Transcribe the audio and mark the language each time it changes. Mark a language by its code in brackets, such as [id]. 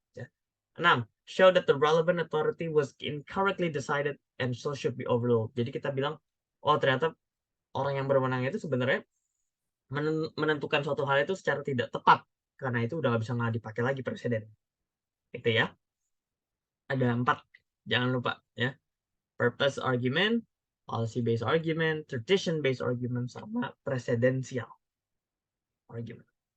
[id] Ya. 6. [en] Show that the relevant authority was incorrectly decided and so should be overruled. [id] Jadi kita bilang, oh ternyata orang yang berwenang itu sebenarnya menentukan suatu hal itu secara tidak tepat. Karena itu udah nggak bisa nggak dipakai lagi presiden. Itu ya. Ada 4. Jangan lupa ya. [en] Purpose argument, policy based argument, tradition based argument, sama presidential argument.